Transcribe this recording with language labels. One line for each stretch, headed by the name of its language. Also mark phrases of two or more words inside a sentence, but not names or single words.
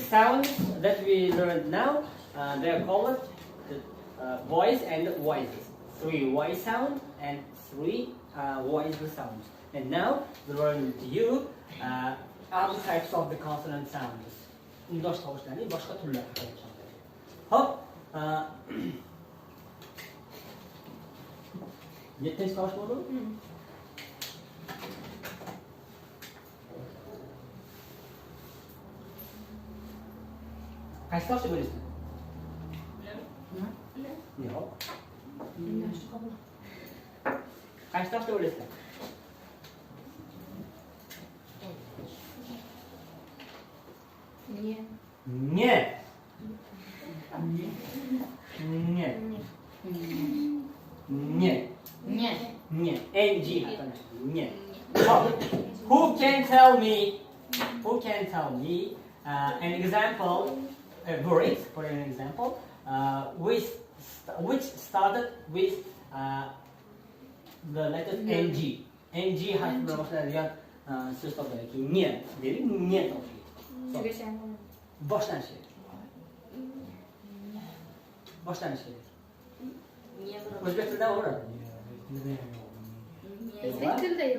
English: sounds that we learned now, they are called voice and voices. 3 voice sound and 3 voice sounds. And now we learn with you other types of the consonant sounds.
Uzbek: Undosh tovushlarning boshqa turlari. Hop. 7-chi tovush bo'ldimi? Qaysi tovushni bo'lasizlar? Yo'q. Qaysi tovushni bo'lasizlar? Nie. Nie. Nie. Nie. Nie. Nie. NG. Nie.
English: Who can tell me an example, a word, for an example, which started with the letter NG.
Uzbek: NG harfi bilan boshlanadigan so'z topiladi. Ne. Dedik, ne topiladi. Boshlanishi kerak. O'zbek tilida o'radi. O'zbek tilida yo'q.